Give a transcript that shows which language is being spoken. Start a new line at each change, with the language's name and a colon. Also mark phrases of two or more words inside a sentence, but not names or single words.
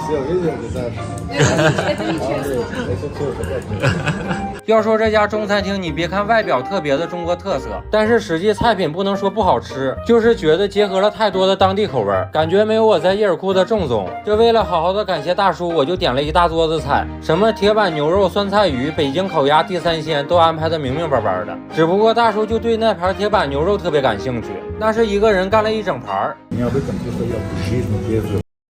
Chinese: 要说这家中餐厅，你别看外表特别的中国特色，但是实际菜品不能说不好吃，就是觉得结合了太多的当地口味，感觉没有我在叶尔库的正宗。这为了好好的感谢大叔，我就点了一大桌子菜，什么铁板牛肉、酸菜鱼、北京烤鸭、地三鲜都安排的明明白白的。只不过大叔就对那盘铁板牛肉特别感兴趣，那是一个人干了一整盘。
Russian: Не об этом просто я в жизни без